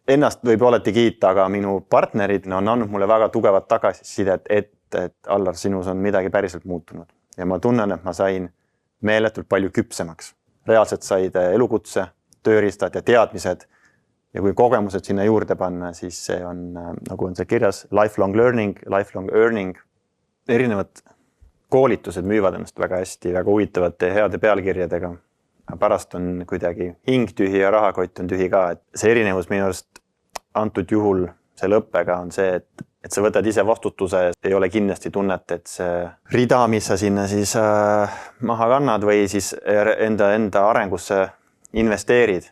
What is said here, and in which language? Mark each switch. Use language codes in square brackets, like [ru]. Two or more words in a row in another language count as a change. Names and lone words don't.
[et] ennast võib alati kiita, aga minu partnerid on andnud mulle väga tugevat tagasisidet, et Allar, sinus on midagi päriselt muutunud. Ja ma tunnen, et ma sain meeletult palju küpsemaks. Reaalselt said elukutse, tööriistad ja teadmised. Ja kui kogemused sinna juurde panna, siis see on, nagu on see kirjas, [en] lifelong learning, lifelong earning. [et] Erinevad koolitused müüvad ennast väga hästi, väga huvitavate heade pealkirjadega. Pärast on kuidagi hing tühi ja rahakott on tühi ka. Et see erinevus minu arust antud juhul selle õppega on see, et sa võtad ise vastutuse, ei ole kindlasti tunnet, et see rida, mis sa sinna siis maha kannad või siis enda arengusse investeerid.